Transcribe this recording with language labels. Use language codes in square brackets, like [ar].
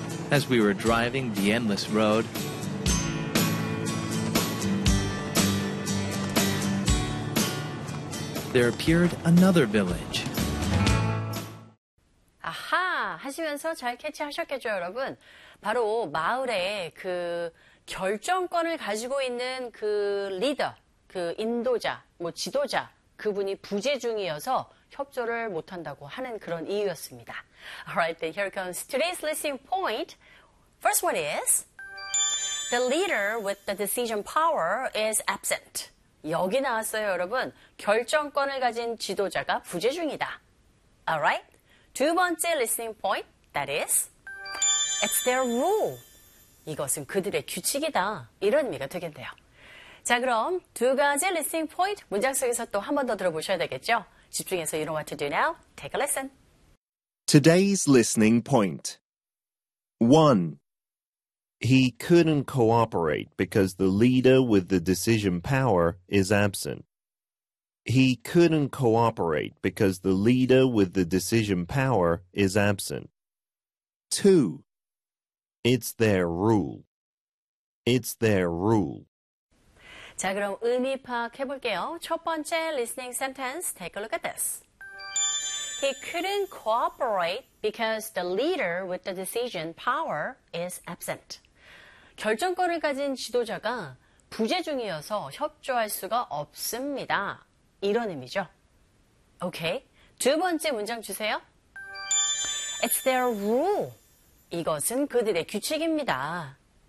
[en] As we were driving the endless road, there appeared another village. 아하! [ko] 하시면서 잘 캐치하셨겠죠, 여러분? 바로 마을에 그 결정권을 가지고 있는 그 리더, 그 인도자, 뭐 지도자, 그분이 부재중이어서 협조를 못한다고 하는 그런 이유였습니다. [en] Alright, then here comes today's listening point. First one is the leader with the decision power is absent. [ko] 여기 나왔어요, 여러분. 결정권을 가진 지도자가 부재중이다. [en] Alright, [ko] 두 번째 [en] listening point, that is it's their rule. [ko] 이것은 그들의 규칙이다. 이런 의미가 되겠네요. 자, 그럼 두 가지 listening point 문장 속에서 또 한 번 더 들어보셔야 되겠죠? 집중해서 [en] you know what to do now. Take a listen. Today's listening point. 1. He couldn't cooperate because the leader with the decision power is absent. He couldn't cooperate because the leader with the decision power is absent. 2. It's their rule. It's their rule. [ko] 자, 그럼 의미 파악해 볼게요. 첫 번째 [en] listening sentence, take a look at this. He couldn't cooperate because the leader with the decision power is absent. [ko] 결정권을 가진 지도자가 부재중이어서 협조할 수가 없습니다. 이런 의미죠. Okay, 두 번째 문장 주세요. [en] It's their rule. [ko] 이것은 그들의 규칙입니다.